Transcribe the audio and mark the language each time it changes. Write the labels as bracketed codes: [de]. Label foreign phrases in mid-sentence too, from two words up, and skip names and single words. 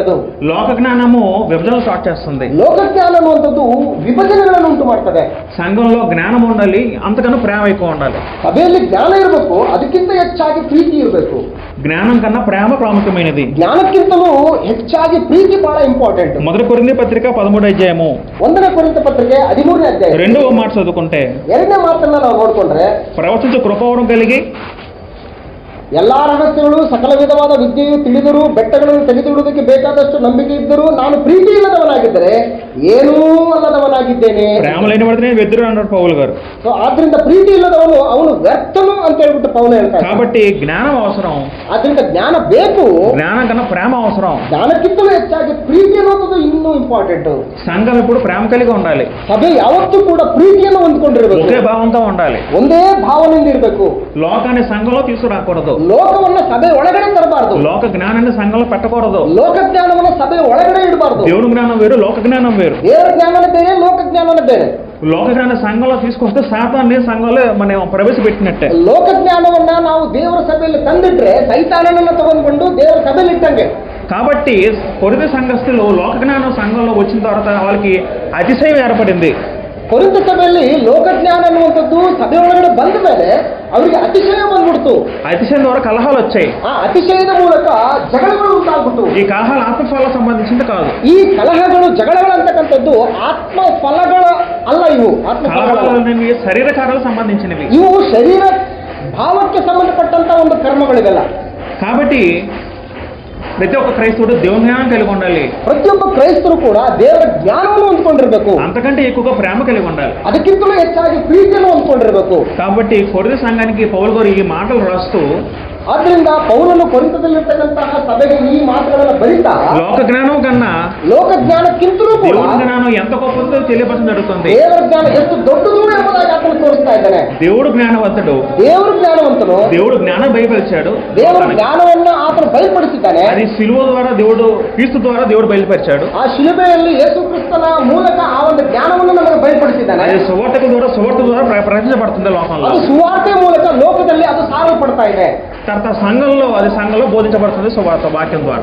[kn] ಅದು [te] లోక జ్ఞానము విభజనలు స్టార్ట్ చేస్తుంది. [kn] ಲೋಕ ಜ್ಞಾನ ಅನ್ನುವಂಥದ್ದು ವಿಭಜನೆಗಳನ್ನು ಉಂಟು ಮಾಡ್ತದೆ. [te] సంఘంలో జ్ఞానం ఉండాలి, అంతకన్నా ప్రేమ ఎక్కువ ఉండాలి. [kn] ಸಭೆಯಲ್ಲಿ ಜ್ಞಾನ ಇರಬೇಕು, ಅದಕ್ಕಿಂತ ಹೆಚ್ಚಾಗಿ ಪ್ರೀತಿ ಇರಬೇಕು. [te] జ్ఞానం కన్నా ప్రేమ ప్రాముఖ్యమైనది. [kn] ಜ್ಞಾನಕ್ಕಿಂತಲೂ ಹೆಚ್ಚಾಗಿ ಪ್ರೀತಿ ಬಹಳ ಇಂಪಾರ್ಟೆಂಟ್. [te] మొదటి కొరింథీ పత్రిక 13వ అధ్యాయము [kn] 1ನೇ ಕೊರಿಂಥ ಪತ್ರಿಕೆ 13ನೇ ಅಧ್ಯಾಯ [te] 2వ మాట చదువుకుంటే, [kn] 2ನೇ ಮಾತನ್ನ ನಾವು ನೋಡ್ಕೊಂಡ್ರೆ, [te] ప్రవచించు కృపావరం కలిగి [kn] ಎಲ್ಲಾ ರಹಸ್ಯಗಳು ಸಕಲ ವಿಧವಾದ ವಿದ್ಯೆಯು ತಿಳಿದರೂ ಬೆಟ್ಟಗಳನ್ನು ತೆಗೆದುಬಿಡುವುದಕ್ಕೆ ಬೇಕಾದಷ್ಟು ನಂಬಿಕೆ ಇದ್ದರೂ ನಾನು ಪ್ರೀತಿ ಇಲ್ಲದವನಾಗಿದ್ದರೆ ಏನೂ ಅಲ್ಲದವನಾಗಿದ್ದೇನೆ. [te] ప్రేమ లేని వాడిని వెదురు అన్నాడు పౌలు గారు. [kn] ಸೊ ಆದ್ರಿಂದ ಪ್ರೀತಿ ಇಲ್ಲದವನು ಅವನು ವ್ಯರ್ಥನು ಅಂತ ಅಂತ ಹೇಳ್ಬಿಟ್ಟು ಪೌಲ ಹೇಳ್ತಾರೆ. [te] కాబట్టి జ్ఞానం అవసరం, [kn] ಆದ್ರಿಂದ ಜ್ಞಾನ ಬೇಕು. [te] జ్ఞానం కన్నా ప్రేమ అవసరం. [kn] ಜ್ಞಾನಕ್ಕಿಂತಲೂ ಹೆಚ್ಚಾಗಿ ಪ್ರೀತಿ ಅನ್ನೋದು ಇನ್ನೂ ಇಂಪಾರ್ಟೆಂಟ್. [te] సంఘం ఇప్పుడు ప్రేమ కలిగి ఉండాలి. [kn] ಸಭೆ ಯಾವತ್ತೂ ಕೂಡ ಪ್ರೀತಿಯನ್ನು ಹೊಂದ್ಕೊಂಡಿರ್ಬೇಕು. [te] ఒకే భావంతో ఉండాలి. [kn] ಒಂದೇ ಭಾವನೆಯಿಂದ ಇರಬೇಕು. [te] లోకాన్ని సంఘంలో తీసుకురాకూడదు. [kn] ಲೋಕವನ್ನ ಸಭೆ ಒಳಗಡೆ ತರಬಾರದು. [te] లోక జ్ఞానాన్ని సంఘంలో పెట్టకూడదు. [kn] ಲೋಕ ಜ್ಞಾನವನ್ನ ಸಭೆ ಒಳಗಡೆ ಇಡಬಾರದು. [te] దేవుని జ్ఞానం వేరు, లోక జ్ఞానం వేరు. [kn] ದೇವರ ಜ್ಞಾನನೇ ಬೇರೆ, ಲೋಕ ಜ್ಞಾನನೇ ಬೇರೆ. [te] లోక జ్ఞానం సంఘంలో తీసుకొస్తే సాతాన్ని సంఘంలో మనం ప్రవేశపెట్టినట్టే. [kn] ಲೋಕ ಜ್ಞಾನವನ್ನ ನಾವು ದೇವರ ಸಭೆಯಲ್ಲಿ ತಂದಿಟ್ರೆ ಸೈತಾನನನ್ನ ತಗೊಂಡ್ಕೊಂಡು ದೇವರ ಸಭೆಯಲ್ಲಿ ಇಟ್ಟಂಗೆ. [te] కాబట్టి కొరింథీ సంఘస్థులు లోక జ్ఞానం సంఘంలో వచ్చిన తర్వాత వాళ్ళకి అతిశయం ఏర్పడింది. [kn] ಕೊರಿಂಥ ಸಭೆಯಲ್ಲಿ ಲೋಕಜ್ಞಾನ ಅನ್ನುವಂಥದ್ದು ಸಭೆ ಒಳಗಡೆ ಬಂದ ಮೇಲೆ ಅವರಿಗೆ ಅತಿಶಯ ಬಂದ್ಬಿಡ್ತು. [te] అతిశయం ద్వారా కలహాలు వచ్చాయి. [kn] ಆ ಅತಿಶಯದ ಮೂಲಕ ಜಗಳಗಳು ಉಂಟಾಗ್ಬಿಟ್ಟು. [te] ఈ కలహాలు ఆత్మఫలాలకు సంబంధించింది కాదు. [kn] ಈ ಕಲಹಗಳು ಜಗಳಗಳು ಅಂತಕ್ಕಂಥದ್ದು ಆತ್ಮ ಫಲಗಳ ಅಲ್ಲ, ಇವು ಆತ್ಮ [te] కలహాలు శరీర కార్యాలకు సంబంధించినవి. [kn] ಇವು ಶರೀರ ಭಾವಕ್ಕೆ ಸಂಬಂಧಪಟ್ಟಂತ ಒಂದು ಕರ್ಮಗಳಿವೆಲ್ಲ. [te] కాబట్టి ప్రతి ఒక్క క్రైస్తవుడు దేవుని జ్ఞానం కలిగి ఉండాలి. [kn] ಪ್ರತಿಯೊಬ್ಬ ಕ್ರೈಸ್ತರು ಕೂಡ ದೇವರ ಜ್ಞಾನವನ್ನು ಹೊಂದ್ಕೊಂಡಿರ್ಬೇಕು. [te] అంతకంటే ఎక్కువగా ప్రేమ కలిగి ఉండాలి. [kn] ಅದಕ್ಕಿಂತಲೂ ಹೆಚ್ಚಾಗಿ ಪ್ರೀತಿಯನ್ನು ಹೊಂದ್ಕೊಂಡಿರ್ಬೇಕು. [te] కాబట్టి కొరింథీ సంఘానికి పౌలు గారు ఈ మాటలు రాస్తూ, [kn] ಆದ್ರಿಂದ ಪೌಲನು ಕೊರಿಂಥದಲ್ಲಿರ್ತಕ್ಕಂತಹ ಸಭೆಗೆ ಈ ಮಾತುಗಳನ್ನು ಬರೀತಾ [te] లోక జ్ఞానం కన్నా [kn] ಲೋಕ ಜ್ಞಾನಕ್ಕಿಂತಲೂ ಕೂಡ [te] దేవుని జ్ఞానం ఎంత గొప్పదో తెలియపరచడం జరుగుతుంది. [kn] ದೇವರ ಜ್ಞಾನ ಎಷ್ಟು ದೊಡ್ಡದು ಎಂಬುದಾಗಿ ಆತನು ತೋರಿಸ್ತಾ ಇದ್ದಾನೆ. [te] దేవుడు జ్ఞానవంతుడు, [kn] ದೇವರು ಜ್ಞಾನವಂತನು, [te] దేవుడు జ్ఞానం బయలుపరిచాడు. [kn] ದೇವರ ಜ್ಞಾನವನ್ನು ಆತನು ಬಯಲ್ಪಡಿಸಿದ್ದಾನೆ. [te] అది సిలువ ద్వారా దేవుడు, క్రీస్తు ద్వారా దేవుడు బయలుపరిచాడు. [kn] ಆ ಶಿಲುಬೆಯಲ್ಲಿ ಯೇಸು ಕ್ರಿಸ್ತನ ಮೂಲಕ ಆ ಒಂದು ಜ್ಞಾನವನ್ನು ನಮಗೆ ಬಯಲ್ಪಡಿಸಿದ್ದಾನೆ. [te] అది సువార్త ద్వారా ప్రకటించబడుతుంది లోకంలో. [kn] ಅದು ಸುವಾರ್ತೆ ಮೂಲಕ ಲೋಕದಲ್ಲಿ ಅದು ಸಾರಲ್ಪಡ್ತಾ ಇದೆ. [te] తర్వాత సంఘంలో బోధించబడుతుంది సువార్త వాక్యం ద్వారా.